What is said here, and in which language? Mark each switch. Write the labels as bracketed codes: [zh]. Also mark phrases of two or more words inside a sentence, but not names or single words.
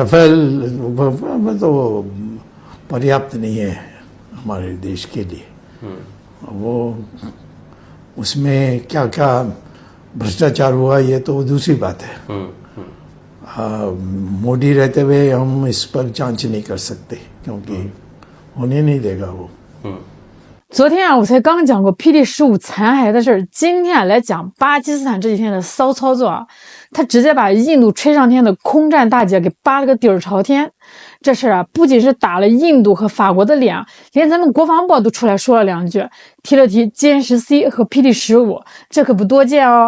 [hi] रफेल तो पर्याप्त नहीं है हमारे देश के लिए। वो उसमें क्या क्या भ्रष्टाचार हुआ ये तो दूसरी बात है। मोदी रहते हुए हम इस पर जांच नहीं कर सकते क्योंकि होने नहीं देगा वो। [zh] 昨天我才刚讲过霹雳15残骸的事儿，今天来讲巴基斯坦这几天的骚操作他直接把印度吹上天的空战大姐给扒了个底儿朝天。这事儿不仅是打了印度和法国的脸，连咱们国防部都出来说了2句，提了提歼10C 和霹雳15，这可不多见哦。